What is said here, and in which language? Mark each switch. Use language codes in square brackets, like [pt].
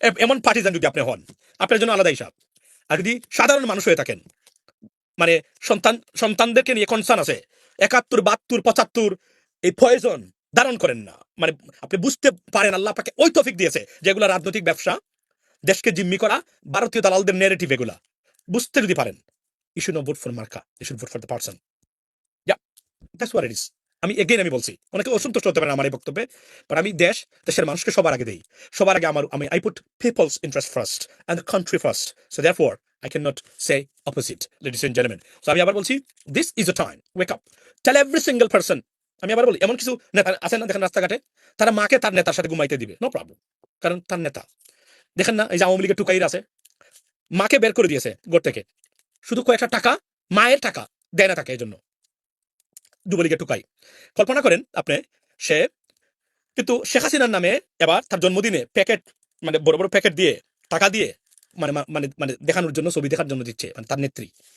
[bn] এমন পার্টিজান যদি আপনি হন, আপনার জন্য আলাদা হিসাব। আর যদি সাধারণ মানুষ হয়ে থাকেন, মানে সন্তানদেরকে নিয়ে কনসার্ন আছে, 71, 72, 75 এই পয়জন ধারণ করেন না, মানে আপনি বুঝতে পারেন আল্লাহ আপনাকে ওই তৌফিক দিয়েছে যেগুলো রাজনৈতিক ব্যবসা, দেশকে জিম্মি করা, ভারতীয় দালালদের নেরেটিভ, এগুলা বুঝতে যদি পারেন, [en] You should not vote for মার্কা, you should vote for the person. Yeah, that's what it is. [bn] আমি বলছি, অনেকে অসন্তুষ্ট হতে পারেন আমার এই বক্তব্যে, বাট আমি দেশের মানুষকে সবার আগে দেই, সবার আগে আমি [en] I put people's interest first and the country first. So therefore I cannot say opposite, ladies and gentlemen. So [bn] আমি আবার বলছি, [en] this is a time, wake up, tell every single person. [bn] আমি আবার বলি, এমন কিছু নেতা আছেন না, দেখেন রাস্তাঘাটে তারা মাকে তার নেতার সাথে ঘুমাইতে দিবে, নো প্রবলেম, কারণ তার নেতা। দেখেন না, এই যে আওয়ামী লীগের টুকাইর আছে, মাকে বের করে দিয়েছে ঘর থেকে, শুধু কয়েকটা টাকা, মায়ের টাকা দেয় না তাকে, এই জন্য যুবলীগের টুকাই। কল্পনা করেন আপনি, সে কিন্তু শেখ হাসিনার নামে এবার তার জন্মদিনে প্যাকেট, মানে বড় বড় প্যাকেট দিয়ে, টাকা দিয়ে, মানে মানে মানে দেখানোর জন্য, ছবি দেখার জন্য দিচ্ছে, মানে তার নেত্রী।